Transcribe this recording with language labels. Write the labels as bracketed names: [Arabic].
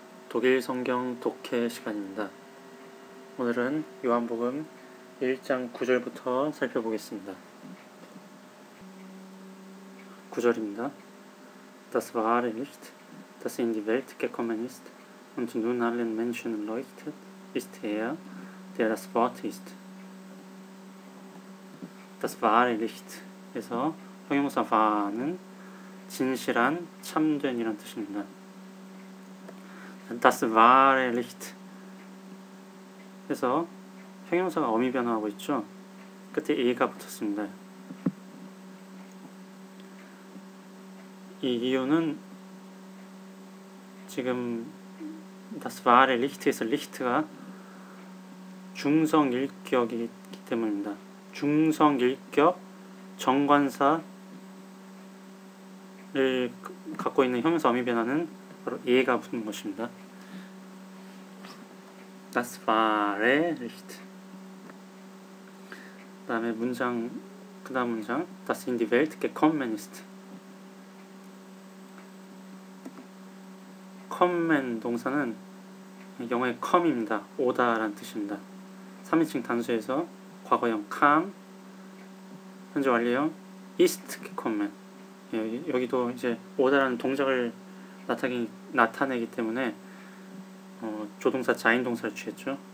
[Korean] 독일 성경 독해 시간입니다. 오늘은 요한복음 1장 9절부터 살펴보겠습니다. 9절입니다. [German] Das wahre Licht, das in die Welt gekommen ist und nun allen Menschen leuchtet, ist er, der das Wort ist. Das wahre Licht [Korean] 에서 형용사 wahr는 진실한, 참된이란 뜻입니다. [German] Das wahre Licht [Korean] 해서 형용사가 어미 변화하고 있죠. 끝에 e가 붙었습니다. 이 이유는 지금 [German] das wahre Licht [Korean] 에서 Licht가 중성일격이기 때문입니다. 중성일격 정관사를 갖고 있는 형용사 어미 변화는 바로 e가 붙는 것입니다. [German] Das wahre Licht. [Korean] 그다음에 그 다음 문장 [German] Das in die Welt gekommen ist. [Korean] kommen 동사는 영어의 come입니다. 오다라는 뜻입니다. 3인칭 단수에서 과거형 come, 현재 완료형 [German] ist gekommen. [Korean] 여기도 이제 오다라는 동작을 나타내기 때문에 조동사 자인 동사를 취했죠.